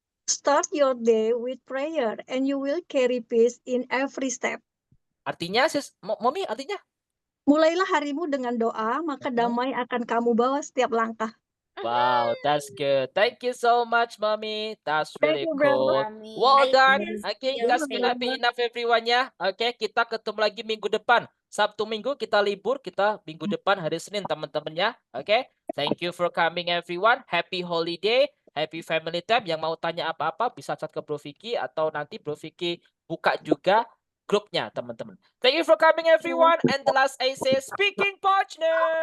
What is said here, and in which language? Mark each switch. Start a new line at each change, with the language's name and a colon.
English: Start your day with prayer and you will carry peace in every step.
Indonesian: Artinya, Sis Mommy, artinya? Mulailah harimu dengan doa, maka damai akan kamu bawa setiap langkah.
English: Wow, that's good. Thank you so much, Mommy. That's really Thank you, bro. cool. Well done. Okay, that's gonna be enough everyone ya.
Indonesian: Oke, kita ketemu lagi minggu depan. Sabtu Minggu kita libur, kita minggu depan hari Senin teman-teman ya. Oke.
English: Thank you for coming everyone. Happy holiday, happy family time.
Indonesian: Yang mau tanya apa-apa bisa chat ke Bro Vicky atau nanti Bro Vicky buka juga grupnya teman-teman.
English: Thank you for coming everyone. And the last I say speaking partner.